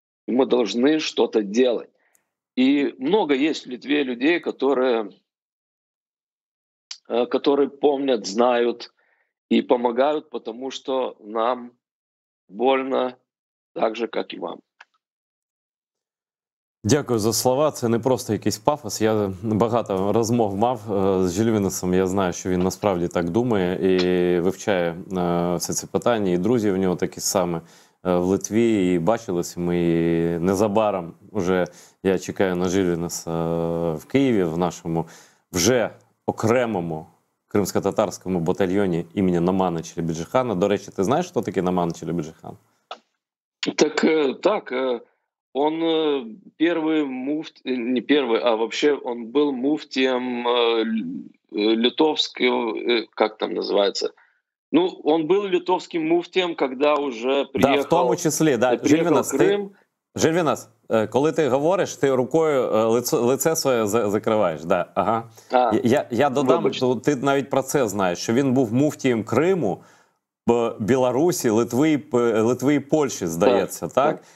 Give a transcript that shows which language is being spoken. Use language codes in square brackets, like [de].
[ru] Мы должны что-то делать. И много есть в Литве людей, которые помнят, знают и помогают, потому что нам больно так же, как и вам. [uk] Дякую за слова. Це не просто якийсь пафос. Я багато розмов мав з Жильвінесом. Я знаю, що він насправді так думає і вивчає все це питання. І друзі в нього такі самі в Литві. І бачилися ми незабаром. Уже я чекаю на Жильвінеса в Києві, в нашому вже окремому кримсько-татарському батальйоні імені Намана Челебіджихана. До речі, ти знаєш, хто такий Наман Челебіджихан? [ru] Так, он первый муфти, не первый, а вообще он был муфтием литовского, как там называется? Ну, он был литовским муфтием, когда уже приехал, [uk] да, в тому числі, да. Жильвінес, коли ти говориш, ти рукою лице своє закриваєш. [ru] Да. [uk] Ага. Я додам, ти навіть про це знаєш, що він був муфтієм Криму, Білорусі, Литви і Польщі, здається, так?